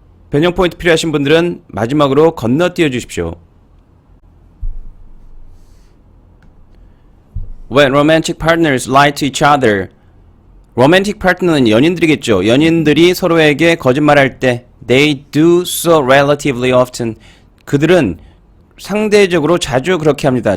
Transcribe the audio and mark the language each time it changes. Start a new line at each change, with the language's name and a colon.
Korean: 변형 포인트 필요하신 분들은 마지막으로 건너뛰어 주십시오.
English: When romantic partners lie to each other 로맨틱 파트너는 연인들이겠죠.
Korean: 연인들이 서로에게 거짓말할 때 They do so relatively often 그들은 상대적으로 자주 그렇게 합니다.